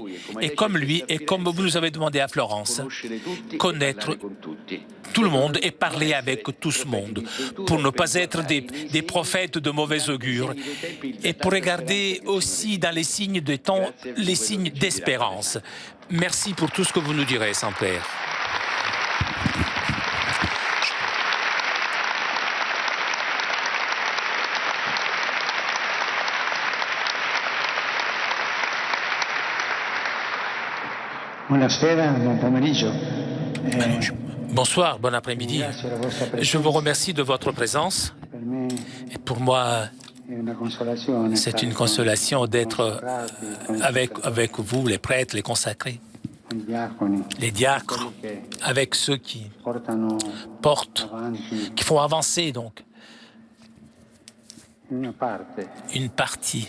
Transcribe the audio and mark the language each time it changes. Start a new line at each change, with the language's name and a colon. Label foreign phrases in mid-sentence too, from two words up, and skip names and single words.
French: Et comme lui, et comme vous nous avez demandé à Florence, connaître tout le monde et parler avec tout ce monde, pour ne pas être des prophètes de mauvais augure, et pour regarder aussi dans les signes des temps, les signes d'espérance. Merci pour tout ce que vous nous direz, Saint-Père.
Italian: Buonasera, buon pomeriggio.
French: Bonsoir, bon après-midi. Je vous remercie de votre présence. Et pour moi, c'est une consolation d'être avec vous, les prêtres, les consacrés, les diacres, avec ceux qui portent, qui font avancer donc une partie.